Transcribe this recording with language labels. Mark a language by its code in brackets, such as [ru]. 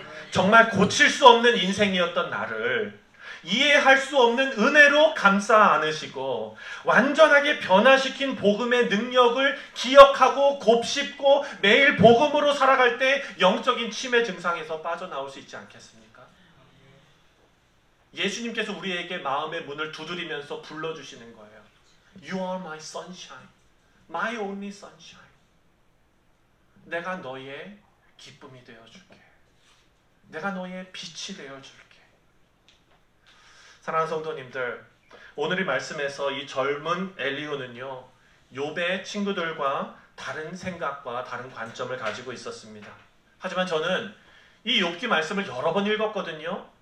[ko] 정말 고칠 수 없는 인생이었던 나를 이해할 수 없는 은혜로 감싸 안으시고 완전하게 변화시킨 복음의 능력을 기억하고 곱씹고 매일 복음으로 살아갈 때 영적인 치매 증상에서 빠져나올 수 있지 않겠습니까? 예수님께서 우리에게 마음의 문을 두드리면서 불러주시는 거예요. [en] You are my sunshine, my only sunshine. [ko] 내가 너의 기쁨이 되어줄게. 내가 너의 빛이 되어줄게. 사랑하는 성도님들, 오늘의 말씀에서 이 젊은 엘리후는요, 욥의 친구들과 다른 생각과 다른 관점을 가지고 있었습니다. 하지만 저는 이 욥기 말씀을 여러 번 읽었거든요.